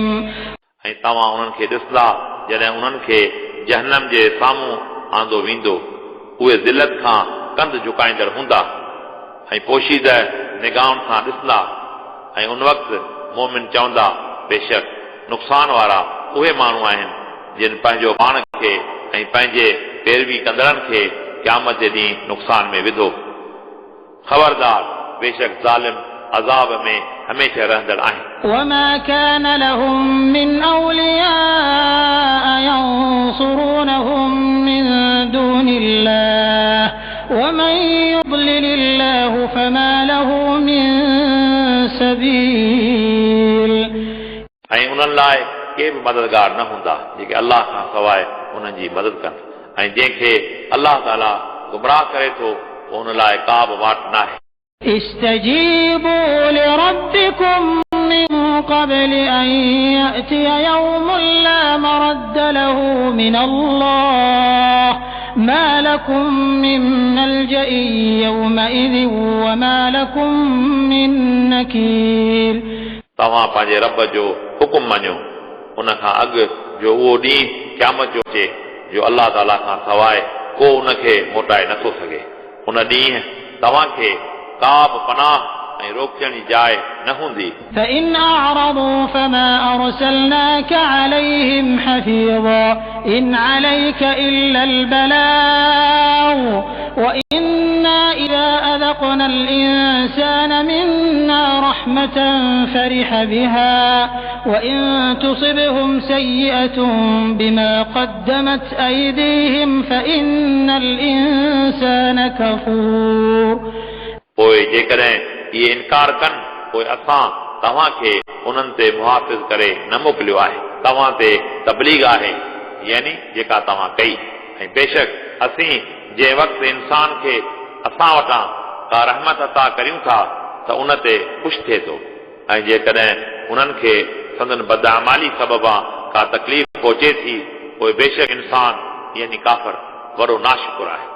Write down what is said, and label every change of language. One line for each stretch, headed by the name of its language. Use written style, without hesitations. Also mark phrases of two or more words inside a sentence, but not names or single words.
Sindhi: ऐं तव्हां उन्हनि खे ॾिसंदा जॾहिं उन्हनि खे जहन्नम जे साम्हूं आंदो वेंदो उहे ज़िलत खां कंध झुकाईंदड़ हूंदा ऐं पोशीदह निगाहुनि सां ॾिसंदा ऐं उन वक़्तु मोमिन चवंदा बेशक नुक़सान वारा उहे माण्हू आहिनि जिन पंहिंजो पाण खे ऐं पंहिंजे पैरवी कंदड़नि खे क़यामत जे ॾींहुं नुक़सान में विधो। ख़बरदार बेशक ज़ालिम अज़ाब में हमेशह रहंदड़ आहिनि।
Arabic: وما كان لهم من أولياء ينصرونهم من دون الله ومن يضلل الله فما له من سبيل
Sindhi: ऐं उन्हनि लाइ के बि मददगार न हूंदा जेके अलाह खां सवाइ उन्हनि जी मदद कनि ऐं जंहिंखे अलाह ताला गुमराह करे थो उन लाइ का बि वाट न आहे।
Arabic: استجيبوا لربكم من قبل أن يأتي يوم لا مرد له من الله ما لكم من ملجأ يومئذ وما لكم من نكير
Sindhi: तव्हां पंहिंजे रब जो हुकुम मञो उन खां अॻु जो उहो ॾींहुं क़यामत जो अचे जो अलाह ताला खां सवाइ को उनखे मोटाए नथो सघे। उन ॾींहुं तव्हांखे का बि पनाह ऐं रोकण जी जाइ न हूंदी।
Arabic: فإن أعرضوا فما أرسلناك عليهم حفيظا إن عليك إلا البلاغ وإنا إذا أذقنا الإنسان منا رحمة فرح بها وإن تصبهم سيئة بما قدمت أيديهم فإن الإنسان كفور
Sindhi: पोइ जेकॾहिं इहे इनकार कनि पोइ असां तव्हांखे उन्हनि ते मुहाफ़िज़ करे न मोकिलियो आहे। तव्हां ते तबलीग आहे यानी जेका तव्हां कई ऐं बेशक असीं जंहिं वक़्तु इंसान खे असां वटां का रहमत अता करियूं था त उन ते ख़ुशि थिए थो ऐं जेकॾहिं उन्हनि खे संदन बदअमाली सबबा का तकलीफ़ पहुचे थी पोइ बेशक इंसान यानी काफ़िर वॾो नाशुकुर आहे।